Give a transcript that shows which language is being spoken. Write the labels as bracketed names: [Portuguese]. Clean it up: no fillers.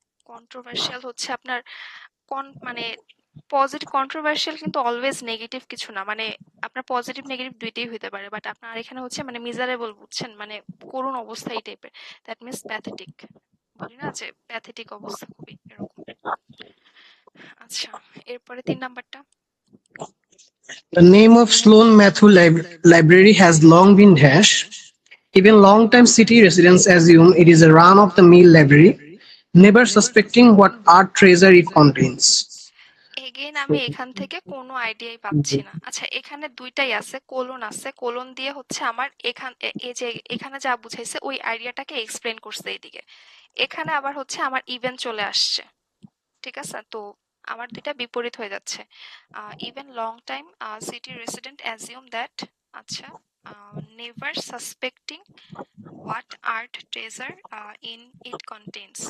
[Bangla] Controversial হচ্ছে আপনার মানে পজিটিভ কন্ট্রোভার্সিয়াল কিন্তু অলওয়েজ নেগেটিভ কিছু না, মানে আপনার পজিটিভ নেগেটিভ দুইটাই হতে পারে, বাট আপনার এখানে হচ্ছে মানে মিজারেবল বুঝছেন, মানে করুণ অবস্থা এই টাইপের, দ্যাট মিন্স প্যাথেটিক। বলি না যে প্যাথেটিক অবস্থা খুবই এরকম। আচ্ছা, এরপরে 3 নাম্বারটা। [English] The name of Sloan Matthew Library has long been dash. Even long-time city residents assume it is a run-of-the-mill library, never suspecting what art treasure it contains. [Bangla] Again আমি এখান থেকে কোনো আইডিয়াই পাচ্ছি না। আচ্ছা, এখানে দুইটাই আছে, কোলন আছে, কোলন দিয়ে হচ্ছে আমার এই যে এখানে যা বুঝাইছে ওই আইডিয়াটাকে এক্সপ্লেন করছে এইদিকে। এখানে আবার হচ্ছে আমার ইভেন্ট চলে আসছে, ঠিক আছে? তো আমার দুইটা বিপরীত হয়ে যাচ্ছে। [English] even long time city resident assume that, [Bangla] আচ্ছা, [English] Never suspecting what art treasure in it contains.